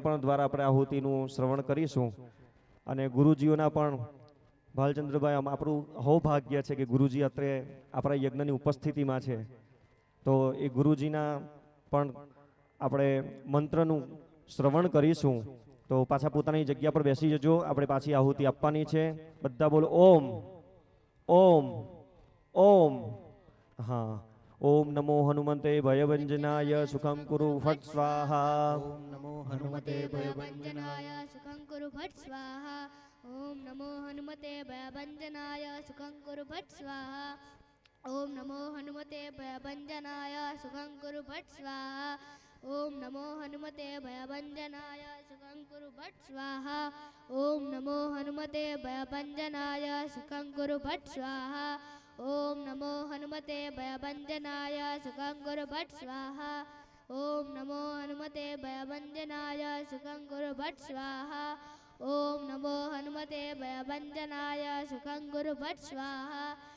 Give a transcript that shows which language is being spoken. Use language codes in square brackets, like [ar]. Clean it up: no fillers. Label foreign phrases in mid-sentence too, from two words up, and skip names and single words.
[gu] પણ દ્વારા આપણે આહુતિનું શ્રવણ કરીશું અને ગુરુજીઓના પણ ભાલચંદ્રભાઈ આપણું સૌભાગ્ય છે કે ગુરુજી અત્યારે આપણા યજ્ઞની ઉપસ્થિતિમાં છે તો એ ગુરુજીના પણ આપણે મંત્રનું શ્રવણ કરીશું તો પાછા પોતાની જગ્યા પર બેસી જજો આપણે પાછી આહુતિ આપવાની છે બધા બોલો ઓમ ઓમ ઓમ હા [sa] ઓમ નમો હનુમંતે ભયભંજનાય સુખમ કુરુ ફટ સ્વાહા ઓમ નમો हनुमते भयभञ्जनाय सुखं कुरु फट् स्वाहा ॐ नमो हनुमते भयभञ्जनाय सुखं कुरु फट् स्वाहा ॐ नमो हनुमते भयभञ्जनाय सुखं कुरु फट् स्वाहा ॐ नमो हनुमते भयभञ्जनाय सुखं कुरु फट् स्वाहा ॐ नमो हनुमते भयभञ्जनाय सुखं कुरु फट् स्वाहा ॐ नमो हनुमते भयभञ्जनाय सुखं कुरु फट् स्वाहा ॐ नमो हनुमते भयभञ्जनाय सुखं कुरु फट् स्वाहा ॐ नमो हनुमते भयभञ्जनाय सुखं कुरु फट् स्वाहा